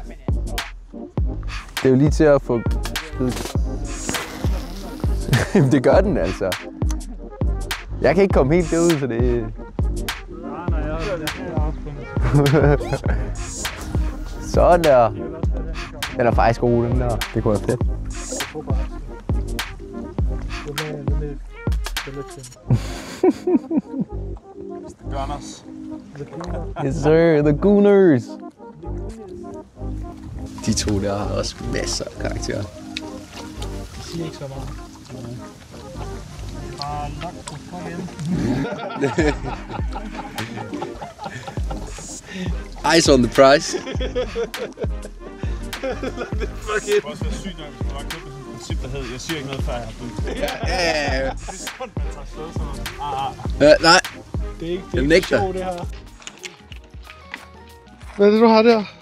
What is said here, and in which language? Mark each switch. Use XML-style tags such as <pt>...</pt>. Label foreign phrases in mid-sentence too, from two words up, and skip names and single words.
<da>Det er jo lige til at få... Det gør den altså. Jeg kan ikke komme helt derud, så det... Nej, jeg har afspundet. Sådan der. Den er faktisk god, den der. Det kunne være fedt. Gunners.</da> <en>Yes sir, the Gooners.</en> <da>De to der har også masser af karakterer. Det siger ikke så meget. Bare lagt på igen.</da> <en>Eyes on the prize.</en> <da>Det kunne også være sygt nok, hvis man bare købte sådan et princip, der hed, jeg siger ikke noget, før jeg har fået. Ja. Det er sådan, man tager afsted sådan. Nej. Det er ikke nægter. det her. Hvad er det, du har der?</da>